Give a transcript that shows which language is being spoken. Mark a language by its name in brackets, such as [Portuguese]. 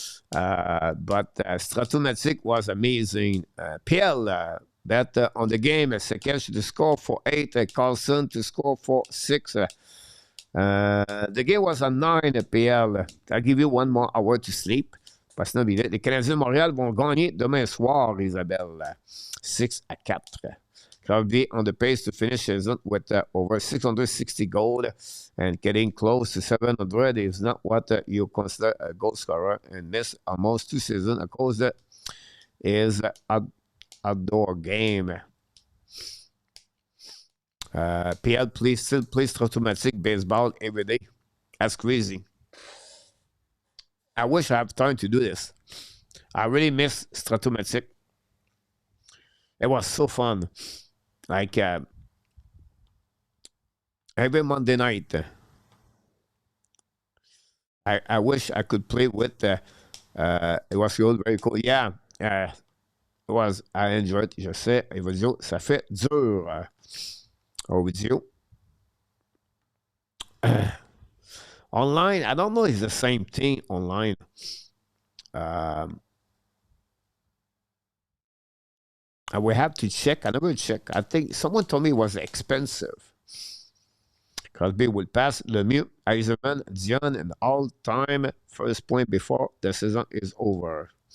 [English] But Stratomatic was amazing. PL bet on the game, Sekesh to score for 8, Carlson to score for 6. The game was at 9, PL. I'll give you 1 more hour to sleep. [French] Parce que les Canadiens de Montréal vont gagner demain soir, Isabelle. 6-4. [English] Crosby on the pace to finish season with over 660 goals and getting close to 700 is not what you consider a goal scorer and missed almost 2 seasons because that is an outdoor game. PL still plays Stratomatic baseball every day. That's crazy. I wish I have time to do this. I really miss Stratomatic. It was so fun. Like every Monday night, I wish I could play with. It was cool, very cool. Yeah, it was. I enjoyed. [French] Je sais, Evodio, ça fait dur. Ovidio. [English] Online, I don't know if it's the same thing online. I will have to check. I never check. I think someone told me it was expensive. Crosby will pass Lemieux, Eisenman, Dion, and all-time first point before the season is over.